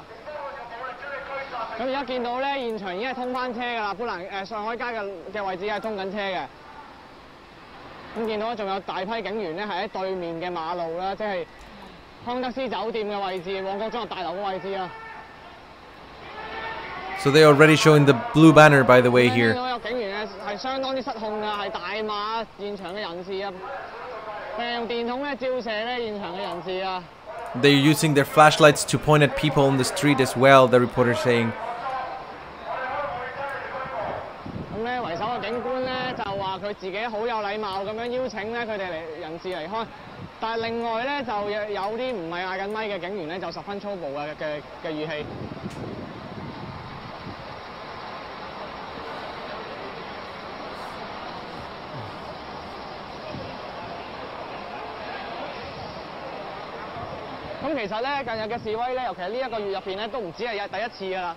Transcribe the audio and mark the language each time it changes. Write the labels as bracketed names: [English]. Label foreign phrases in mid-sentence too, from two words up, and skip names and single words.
[Cantonese] 咁而家見到咧，現場已經係通翻車㗎啦，上海街嘅位置係通緊車嘅。咁見到仲有大批警員咧係喺對面嘅馬路啦，即係康德斯酒店嘅位置、旺角中學大樓嘅位置啊。 [English] So they already showing the blue banner, by the way, here. [Cantonese] 見到有警員咧係相當之失控㗎，係大罵現場嘅人士啊，並用電筒咧照射咧現場嘅人士啊。 [English] They're using their flashlights to point at people on the street as well, the reporter saying. [Cantonese] 咁咧為首嘅警官咧就話佢自己好有禮貌咁樣邀請咧佢哋人士離開，但係另外咧就有啲唔係嗌緊咪嘅警員咧就十分粗暴嘅語氣。咁其實咧，近日嘅示威咧，尤其係呢一個月入邊咧，都唔止係第一次㗎啦。